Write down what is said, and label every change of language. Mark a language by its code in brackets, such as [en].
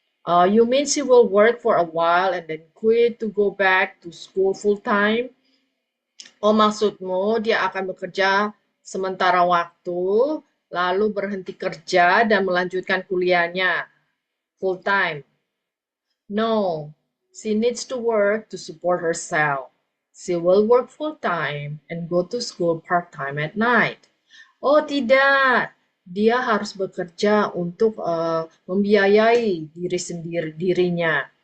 [en] You mean she will work for a while and then quit to go back to school full time? [id] Oh, maksudmu dia akan bekerja sementara waktu, lalu berhenti kerja dan melanjutkan kuliahnya full time? [en] No, she needs to work to support herself. She will work full time and go to school part time at night. [id] Oh, tidak. Dia harus bekerja untuk membiayai dirinya.